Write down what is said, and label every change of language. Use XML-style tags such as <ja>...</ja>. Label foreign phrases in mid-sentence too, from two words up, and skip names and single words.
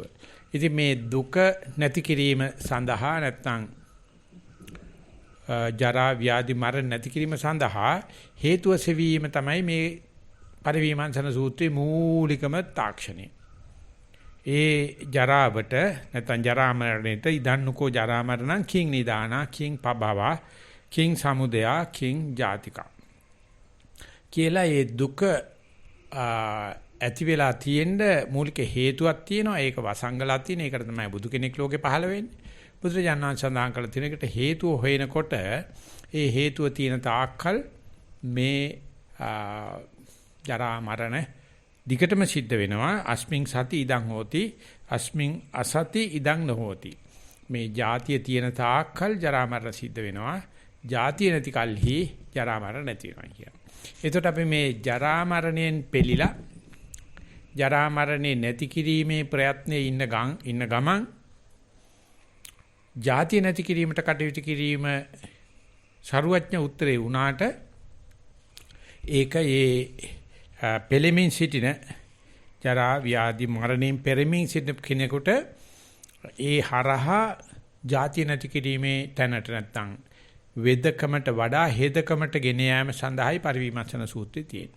<si>ඉතින් මේ දුක නැති කිරීම සඳහා නැත්නම් ජරා ව්‍යාධි මරණ නැති කිරීම සඳහා හේතුව සෙවීම තමයි මේ පරිවීමංසන සූත්‍රයේ මූලිකම තාක්ෂණය. ඒ ජරාවට නැත්නම් ජරා මරණයට ඉදන්නකෝ</si> <pi>ජරා මරණං කිං නිදානා කිං පබවා කිං සමුදයා කිං ජාතිකා</pi> <si>කියලා ඒ දුක ඇති වෙලා තියෙන්න මූලික හේතුවක් තියෙනවා. ඒක වසංගලක් තියෙන. ඒකට තමයි බුදු කෙනෙක් ලෝකේ පහළ වෙන්නේ. බුදුරජාණන් සඳහන් කළ තියෙන එකට හේතුව හොයනකොට ඒ හේතුව තියෙන තාක්කල් මේ ජරා මරණ දිගටම සිද්ධ වෙනවා.</si> <pi>අස්මින් සති ඉදං හෝති අස්මින් අසති ඉදං නොහෝති.</pi> <si>මේ ජාතිය තියෙන තාක්කල් ජරා මරණ සිද්ධ වෙනවා. ජාතිය නැති කල්හි ජරා මරණ නැති වෙනවා කියන. එතකොට අපි මේ ජරා මරණයෙන් පෙළිලා ජරා මරණේ නැති කිරීමේ ප්‍රයත්නයේ ඉන්න ගමන් ජාතිය නැති කිරීමට කටයුතු කිරීම සරුවඥ උත්තරේ වුණාට ඒක පෙළෙමින් සිටින ජරා ව්‍යාධි මරණයෙන් පෙරමින් සිටින කෙනෙකුට ඒ හරහා ජාතිය නැති කිරීමේ තැනට නැත්තම් වෙදකමට වඩා හෙදකමට ගෙන යාම සඳහායි පරිවිමර්ශන සූත්‍රය තියෙන්නේ.</si>